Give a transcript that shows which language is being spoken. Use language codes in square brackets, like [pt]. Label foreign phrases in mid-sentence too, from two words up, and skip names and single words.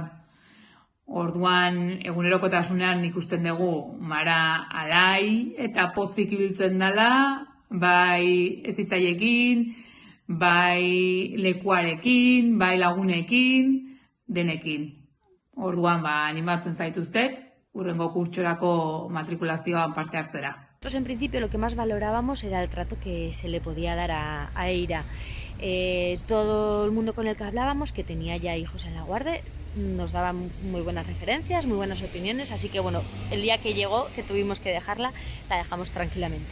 [eu] Orduan, egunerokotasunean ikusten dugu Mara alai eta pozik ibiltzen dela, bai ezitzailekin, bai lekuarekin, bai lagunekin, denekin. Orduan, animatzen zaituztet, hurrengo kurtsorako matrikulazioan parte hartzera. [es] Nosotros en principio lo que más valorábamos era el trato que se le podía dar a Eira. Todo el mundo con el que hablábamos, que tenía ya hijos en la Guardia, nos daban muy buenas referencias, muy buenas opiniones, así que bueno, el día que llegó, que tuvimos que dejarla, la dejamos tranquilamente.